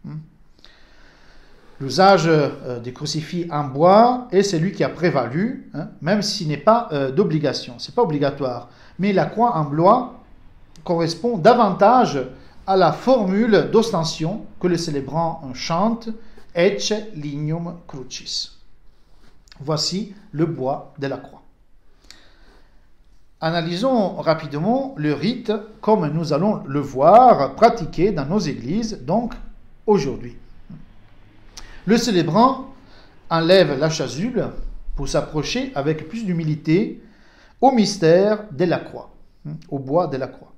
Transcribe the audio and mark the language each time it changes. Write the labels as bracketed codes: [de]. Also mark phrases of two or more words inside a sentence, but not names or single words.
[fr] L'usage des crucifix en bois est celui qui a prévalu, même s'il n'est pas d'obligation, c'est pas obligatoire. Mais la croix en bois correspond davantage à la formule d'ostension que les célébrants chantent, [la] Ecce lignum crucis. [fr] Voici le bois de la croix. Analysons rapidement le rite comme nous allons le voir pratiqué dans nos églises, donc aujourd'hui. Le célébrant enlève la chasuble pour s'approcher avec plus d'humilité au mystère de la croix, au bois de la croix.